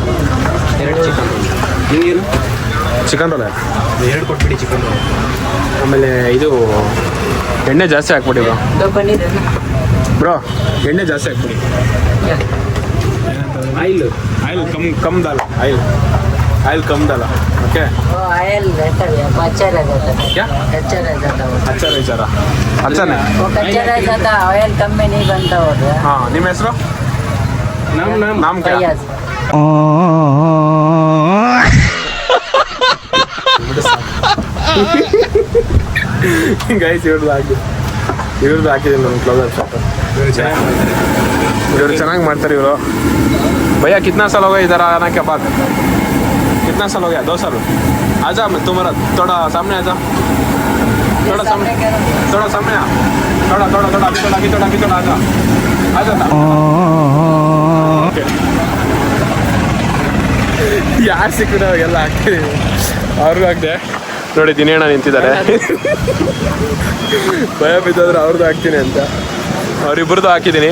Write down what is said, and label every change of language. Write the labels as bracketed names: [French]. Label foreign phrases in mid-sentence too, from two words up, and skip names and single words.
[Kannada] 2 ಚಿಕನ್. ನಿಮಗೇನು? ಚಿಕನ್ ರೋಲ್ 2 ಕೊಟ್ಬಿಡಿ ಚಿಕನ್ ರೋಲ್. ಆಮೇಲೆ ಇದು ಎಣ್ಣೆ ಜಾಸ್ತಿ ಹಾಕ್ಬಿಡಿ ಬ್ರೋ ಎಣ್ಣೆ ಜಾಸ್ತಿ ಹಾಕ್ಬಿಡಿ. [Hindi] ऑयल कम डाला ಆಯಿಲ್ कम डाला. ओके वो ऑयल रहता है वो अच्छा रह जाता है. क्या अच्छा रह जाता है वो. अच्छा नहीं जरा अच्छा नहीं. वो कच्चा रह जाता है, ऑयल कम में नहीं बनता होता. [Kannada] हाँ ನಿಮ್ಮ ಹೆಸರು? [Hindi] नाम क्या? फैयाज. [Kannada] ಗೈಸ್ ಇವ್ರದ್ದು ಹಾಕಿದ್ದೀನಿ ನಮ್ಮ [English] close up shot. [Kannada] ಇವರು ಚೆನ್ನಾಗಿ ಮಾಡ್ತಾರೆ ಇವರು. [Hindi] भैया कितना साल हो गया इधर आना के बाद? कितना साल हो गया? 2 साल. आजा मैं तुम्हारा थोड़ा सामने आजा. थोड़ा सामने आ. थोड़ा अभी थोड़ा आजा [Kannada] ಯಾರು ಸಿಕ್ಕಿದ್ರೆ ಅವ್ರಿಗೆಲ್ಲ ಹಾಕ್ತಿದ್ದೀನಿ. ಅವ್ರಿಗೂ ಹಾಕ್ದೆ ನೋಡಿ. ದಿನೇಣ ನಿಂತಿದ್ದಾರೆ. ಭಯ ಬಿದ್ದೋದ್ರೆ ಅವ್ರದ್ದು ಹಾಕ್ತೀನಿ ಅಂತ ಅವರಿಬ್ಬರದ್ದು ಹಾಕಿದ್ದೀನಿ.